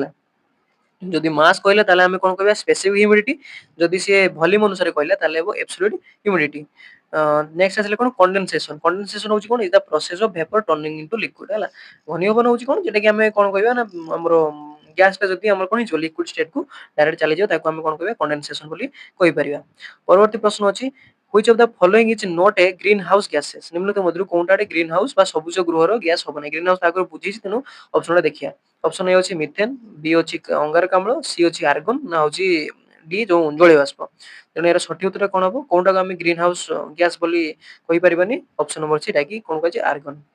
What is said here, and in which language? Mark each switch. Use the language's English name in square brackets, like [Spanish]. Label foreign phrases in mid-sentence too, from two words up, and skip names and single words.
[Odia] ଯଦି ମାସ୍ କହିଲା ତାହେଲେ ଆମେ କଣ କହିବା [English] specific humidity, [Odia] ଯଦି ସିଏ ଭଲ୍ୟୁମ ଅନୁସାରେ କହିଲା ତାହେଲେ ହେବ [English] absolute humidity. [Odia] ନେକ୍ସଟ ଆସିଲେ କଣ କଣ୍ଡେନସେସନ। କଣ୍ଡେନସେସନ ହଉଛି କଣ [English] is the process of vapor turning into liquid [Odia] ହେଲା। ଘନୀଭବନ ହଉଛି କଣ ଯେଟା କି ଆମେ କଣ କହିବା ନା ଆମର ଗ୍ୟାସଟା ଯଦି ଆମର କଣ ହେଇଯିବ ଲିକ୍ୱିଡ ଷ୍ଟେଟକୁ ଡାଇରେକ୍ଟ ଚାଲିଯିବ ତାକୁ ଆମେ କଣ କହିବା କଣ୍ଡେନସେସନ ବୋଲି କହିପାରିବା। ପରବର୍ତ୍ତୀ ପ୍ରଶ୍ନ ଅଛି [English] which of the following is not a greenhouse gases? [Odia] ନିମ୍ନଲିଖିତ ମଧ୍ୟରୁ କୋଉଟା ଗୋଟେ [English] green house [Odia] ବା ସବୁଜ ଗୃହର ଗ୍ୟାସ ହବ ନାହିଁ। [English] green house [Odia] ଆଗରୁ ବୁଝିଛି, ତେଣୁ ଅପସନଟା ଦେଖିବା। ଅପସନ ଏ ଅଛି ମିଥେନ, ବି ଅଛି ଅଙ୍ଗାରକାମ୍ଳ, ସି ଅଛି ଆର୍ଗନ, ନା ହଉଛି ଡି ଯୋଉ ଜଳୀୟ ବାଷ୍ପ। ତେଣୁ ଏହାର ସଠିକ ଉତ୍ତର କଣ ହବ? କୋଉଟାକୁ ଆମେ [English] green house gas [Odia] ବୋଲି କହିପାରିବାନି। [English] option number C [Odia] ଟାକି କଣ କୁହାଯାଏ ଆର୍ଗନ।